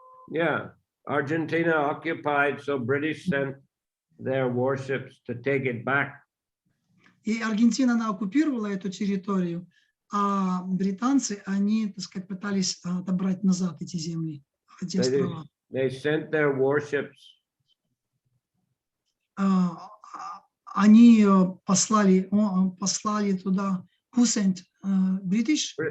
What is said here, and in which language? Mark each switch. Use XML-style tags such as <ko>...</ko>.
<en>Yeah, Argentina occupied, so British sent their warships to take it back.</en> <ru>И Аргентина, она оккупировала эту территорию, а британцы, они, так сказать, пытались отобрать назад эти земли, эти острова.</ru> <en>They sent their warships.</en> <ru>Они послали туда,</ru> <en>who sent, British?</en>